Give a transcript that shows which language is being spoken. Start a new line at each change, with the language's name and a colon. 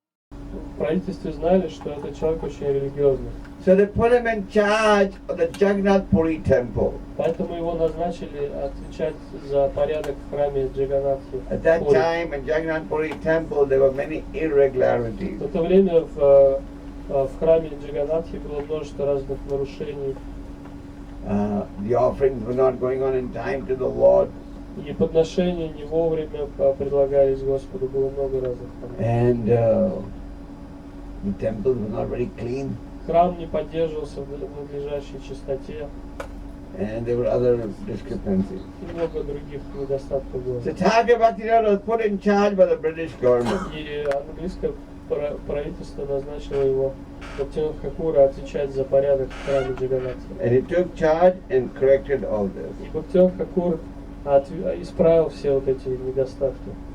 Russian: В правительстве знали, что этот человек очень религиозный.
English: So they put him in charge of the Jagannath Puri temple.
Russian: Поэтому его назначили отвечать за порядок в храме Джаганнатхи.
English: At that time in Jagannath Puri temple there were many irregularities.
Russian: В это время в храме Джаганнатхи было множество разных нарушений.
English: The offerings were not going on in time to the Lord.
Russian: И подношения не вовремя предлагались Господу, было много разных.
English: And the temples were not very clean.
Russian: Храм не поддерживался в надлежащей чистоте.
English: And there were other discrepancies.
Russian: И много других недостатков было.
English: So Thakur Bhaktivinoda was put in charge by the British government.
Russian: И английское правительство назначило его Бхактивинода Тхакура отвечать за порядок в храме Джаганнатхи.
English: And he took charge and corrected all this.
Russian: И Бхактивинода Тхакур исправил все вот эти недостатки.